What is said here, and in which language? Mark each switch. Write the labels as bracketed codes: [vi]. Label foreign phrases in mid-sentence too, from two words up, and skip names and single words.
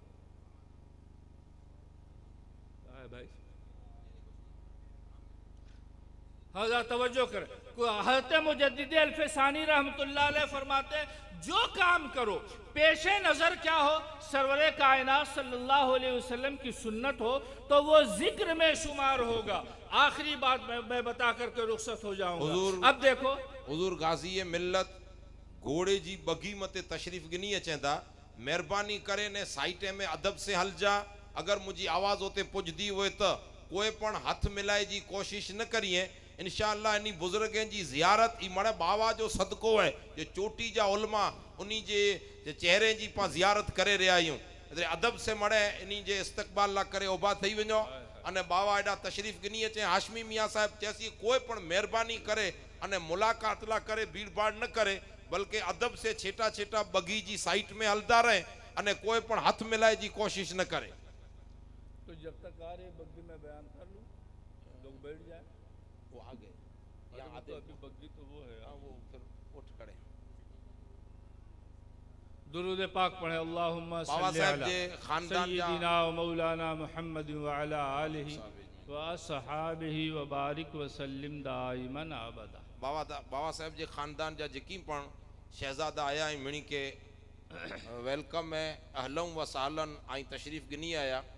[hi] भाई हज़रत तवज्जो करें, हज़रत मुजद्दिद अल्फसानी [ar] رحمة الله عليه [hi] फरमाते हैं जो काम करो पेशे नज़र क्या हो, सरवरे कायनात [ar] صلى الله عليه وسلم [hi] की सुन्नत हो तो वो जिक्र में शुमार होगा। आखिरी बात मैं बता करके रुखसत हो जाऊंगा। अब देखो [sd] हुजूर गाज़ी मिल्लत घोड़े जी बगी मते तशरीफ़ गिनी अचेंदा, मेहरबानी करे ने साइटे में अदब से हल जा। अगर मुझी आवाज़ होते पुजदी हुए तो कोई पण हथ मिलाए जी कोशिश न करिए। इंशाअल्लाह इन बुजुर्गनि जी ज़ियारत ई मणे बाबा जो सदको है जो चोटी जा उलमा उन्ही जे चेहरे जी पा ज़ियारत करे रहिया आहियूं अदब से मणे इन्ही जे इस्तक़बाल ला करे उभा थई वञो अने बाबा एडा तशरीफ़ गिनी अचे हाशमी मियाँ साहब चैसी कोई पण मेहरबानी करे अने मुलाकात ला करे भीड़ भाड़ न करे बल्कि अदब से छेटा छेटा बगी जी साइट में हलदा रहे अने कोई पण हाथ मिलाए जी कोशिश न करे। [hi] तो जब तक आ रहे बग्गी में बयान कर लूं लोग बैठ जाए वो आगे या तो अभी बग्गी तो वो है वो फिर उठ खड़े दुरूद पाक पढ़े अल्लाहुम्मा [sd] बाबा [ar] सल्ली [sd] साहब [ar] अला [sd] जे खानदान जा [ar] سيدنا ومولانا محمد وعلى آله وأصحابه وبارك وسلم دائما أبدا. [sd] बाबा साहब जे खानदान जा जेकी पण शहजादा आया ऐं मिणी के वेलकम है [ar] أهلا وسهلا [sd] आई तशरीफ़ गिनी आया।